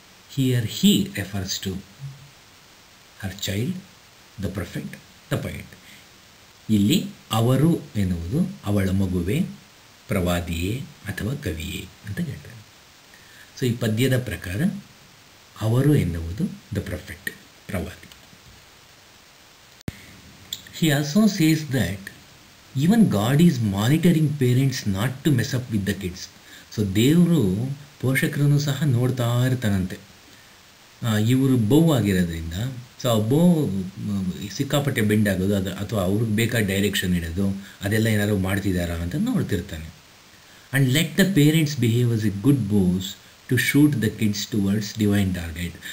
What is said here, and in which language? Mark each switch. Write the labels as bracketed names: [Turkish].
[English] Here he refers to her child, the prophet, the poet. [Kannada] ಇಲ್ಲಿ ಅವರು ಎನ್ನುವುದು ಅವಳ ಮಗುವೆ ಪ್ರವಾದಿಯೇ ಅಥವಾ ಕವಿಯೇ ಅಂತ ಹೇಳ್ತಾರೆ. ಸೊ ಈ ಪದ್ಯದ ಪ್ರಕಾರ ಅವರು ಎನ್ನುವುದು ದ ಪ್ರೊಫೆಟ್, ಪ್ರವಾದಿ. [English] He also says that even God is monitoring parents not to mess up with the kids. [Kannada] So ದೇವರು ಪೋಷಕರನ್ನು ಸಹ ನೋಡ್ತಾ ಇರ್ತಾನಂತೆ. ಇವರು ಬೋವ್ ಆಗಿರೋದ್ರಿಂದ ಸೊ ಆ ಬೋವ್ ಸಿಕ್ಕಾಪಟ್ಟೆ ಬೆಂಡ್ ಆಗೋದು ಅದು ಅಥವಾ ಅವ್ರಿಗೆ ಬೇಕಾದ ಡೈರೆಕ್ಷನ್ ಇಡೋದು ಅದೆಲ್ಲ ಏನಾದ್ರು ಮಾಡ್ತಿದ್ದಾರಾ ಅಂತ ನೋಡ್ತಿರ್ತಾನೆ. [English] And let the parents behave as a good bows to shoot the kids towards divine target.